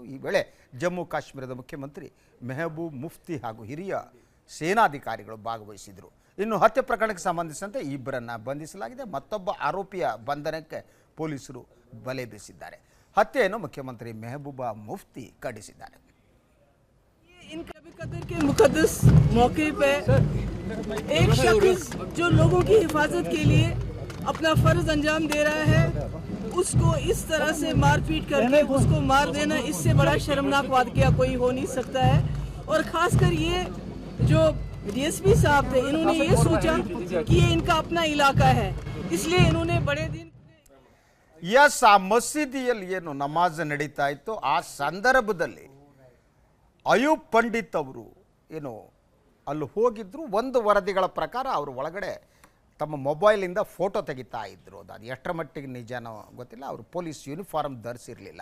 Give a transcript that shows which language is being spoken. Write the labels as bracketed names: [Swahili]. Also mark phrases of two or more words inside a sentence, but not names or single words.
[Kannada] ಈ ವೇಳೆ ಜಮ್ಮು ಕಾಶ್ಮೀರದ ಮುಖ್ಯಮಂತ್ರಿ ಮೆಹಬೂಬ್ ಮುಫ್ತಿ ಹಾಗೂ ಹಿರಿಯ ಸೇನಾಧಿಕಾರಿಗಳು ಭಾಗವಹಿಸಿದರು. ಇನ್ನು ಹತ್ಯೆ ಪ್ರಕರಣಕ್ಕೆ ಸಂಬಂಧಿಸಿದಂತೆ ಇಬ್ಬರನ್ನು ಬಂಧಿಸಲಾಗಿದೆ. ಮತ್ತೊಬ್ಬ ಆರೋಪಿಯ ಬಂಧನಕ್ಕೆ ಪೊಲೀಸರು ಬಲೆ ಬೀಸಿದ್ದಾರೆ. ಹತ್ಯೆಯನ್ನು ಮುಖ್ಯಮಂತ್ರಿ ಮೆಹಬೂಬಾ ಮುಫ್ತಿ ಖಂಡಿಸಿದ್ದಾರೆ. [Urdu] ان کبھی قدر کے مقدس موقع پہ ایک شخص جو لوگوں کی حفاظت کے لیے اپنا فرض انجام دے رہا ہے، اس کو اس طرح سے مارپیٹ کر کے اس کو مار دینا، اس سے بڑا شرمناک واقعہ کوئی ہو نہیں سکتا ہے. اور خاص کر یہ جو ڈی ایس پی صاحب تھے، انہوں نے یہ سوچا کہ یہ ان کا اپنا علاقہ ہے، اس لیے انہوں نے بڑے دن [Kannada] ಯಸ್, ಆ ಮಸೀದಿಯಲ್ಲಿ ಏನು ನಮಾಜ್ ನಡೀತಾ ಇತ್ತು ಆ ಸಂದರ್ಭದಲ್ಲಿ ಅಯೂಬ್ ಪಂಡಿತ್ ಅವರು ಏನು ಅಲ್ಲಿ ಹೋಗಿದ್ರು. ಒಂದು ವರದಿಗಳ ಪ್ರಕಾರ ಅವರು ಒಳಗಡೆ ತಮ್ಮ ಮೊಬೈಲಿಂದ ಫೋಟೋ ತೆಗಿತಾ ಇದ್ರು. ಅದು ಎಷ್ಟರ ಮಟ್ಟಿಗೆ ನಿಜನೋ ಗೊತ್ತಿಲ್ಲ. ಅವರು [English] police uniform [Kannada] ಧರಿಸಿರಲಿಲ್ಲ.